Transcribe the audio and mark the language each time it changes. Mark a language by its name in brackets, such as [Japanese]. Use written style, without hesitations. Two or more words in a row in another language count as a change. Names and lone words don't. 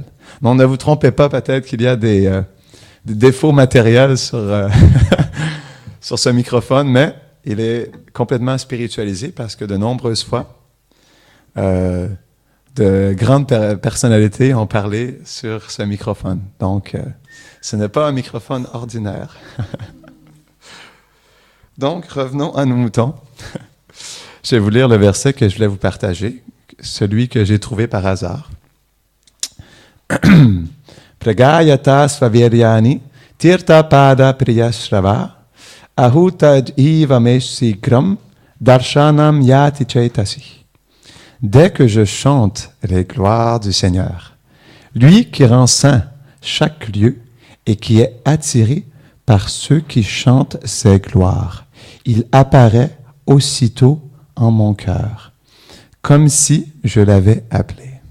[French] Donc, ne vous trompez pas, peut-être qu'il y a des défauts matériels sur, sur ce microphone, mais il est complètement spiritualisé parce que de nombreuses fois, de grandes personnalités ont parlé sur ce microphone. Donc, ce n'est pas un microphone ordinaire. Donc, revenons à nos moutons. Je vais vous lire le verset que je voulais vous partager, celui que j'ai trouvé par hasard. [Sanskrit] प्रगायत स्ववीर्याणि तीर्त पाद प्रियश्रव आहूतद् इव मेशिग्रम् दर्शनम् याति चैतसि. [French] Dès que je chante les gloires du Seigneur, lui qui rend saint chaque lieu et qui est attiré par ceux qui chantent ses gloires, il apparaît aussitôt en mon cœur, comme si je l'avais appelé.